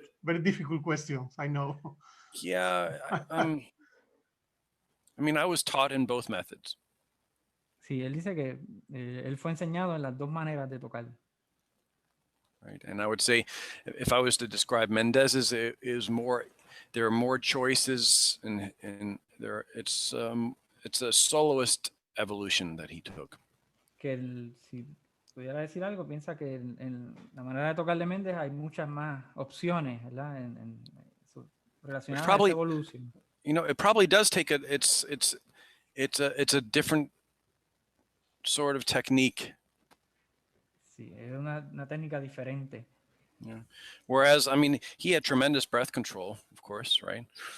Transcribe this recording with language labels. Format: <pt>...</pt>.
<en>very difficult questions, I know. Yeah, I mean, I was taught in both methods.</en> <es>Sí, él dice que él fue enseñado en las dos maneras de tocar.</es> <en>Right, and I would say, if I was to describe Mendez's, there are more choices, and it's a soloist evolution that he took.</en> <es>Que si pudiera decir algo, piensa que en la manera de tocar de Mendez hay muchas más opciones, ¿verdad? Relacionadas a esa evolución.</es> <en>You know, it probably does take it's a different sort of technique.</en> <es>Sí, es una técnica diferente.</es> <en>Yeah. Whereas, I mean, he had tremendous breath control, of course, right?</en>